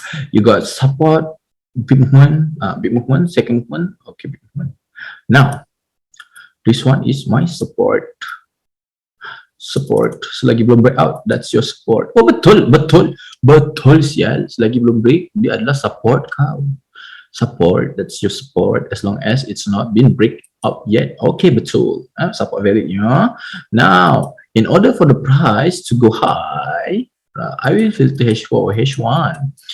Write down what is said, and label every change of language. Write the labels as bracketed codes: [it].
[en] You got support, big movement, second movement, okay, big movement. Now, this one is my support. [ms] Selagi belum [en] break out, that's your support. [ms] Oh betul sial. Selagi belum break, dia adalah support kau. [en] Support, that's your support as long as it's not been break out yet. Okay, [ms] betul. [en] Support valid, yeah. Now, in order for the price to go high, I will filter H4 or H1.